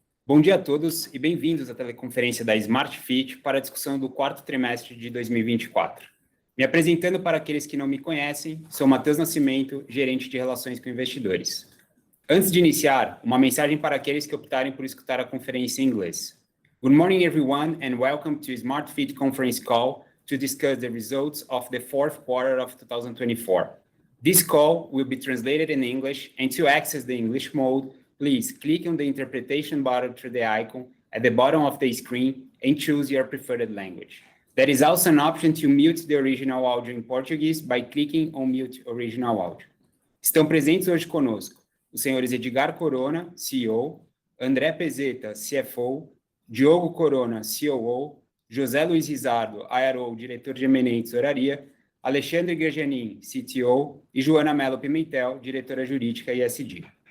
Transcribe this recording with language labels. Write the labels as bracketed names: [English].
[Portuguese] Bom dia a todos e bem-vindos à teleconferência da Smart Fit para a discussão do quarto trimestre de 2024. Me apresentando para aqueles que não me conhecem, sou Matheus Nascimento, gerente de relações com investidores. Antes de iniciar, uma mensagem para aqueles que optarem por escutar a conferência em inglês. [English] Good morning everyone and welcome to Smart Fit conference call to discuss the results of the fourth quarter of 2024. This call will be translated in English, and to access the English mode, please click on the interpretation button through the icon at the bottom of the screen and choose your preferred language. There is also an option to mute the original audio in Portuguese by clicking on Mute Original Audio. [Portuguese] Estão presentes hoje conosco os senhores Edgar Corona, CEO, André Pezeta, CFO, Diogo Corona, COO, José Luiz Rizardo, IRO, diretor de M&A e Tesouraria, Alexandre Guerjanin, CTO, e Joana Mello Pimentel, diretora jurídica e ESG.